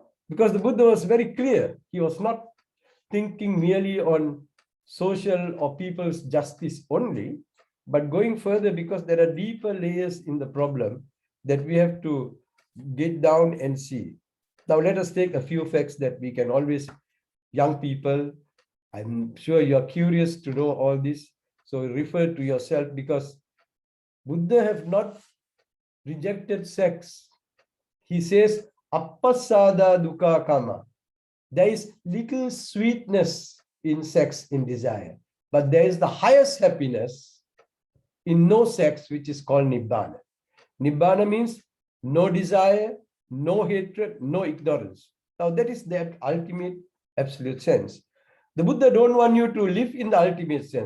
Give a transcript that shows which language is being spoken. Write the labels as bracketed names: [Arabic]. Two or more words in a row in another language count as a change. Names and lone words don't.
[English] Because the Buddha was very clear. He was not thinking merely on social or people's justice only, but going further because there are deeper layers in the problem that we have to get down and see. Now let us take a few facts that we can always, young people, I'm sure you're curious to know all this. So refer to yourself, because Buddha have not rejected sex. He says, [Pali] appasada dukkha kama. [English] There is little sweetness in sex, in desire, but there is the highest happiness in no sex, which is called nibbana. Nibbana means no desire, no hatred, no ignorance. Now that is that ultimate absolute sense. The Buddha don't want you to live in the ultimate sense.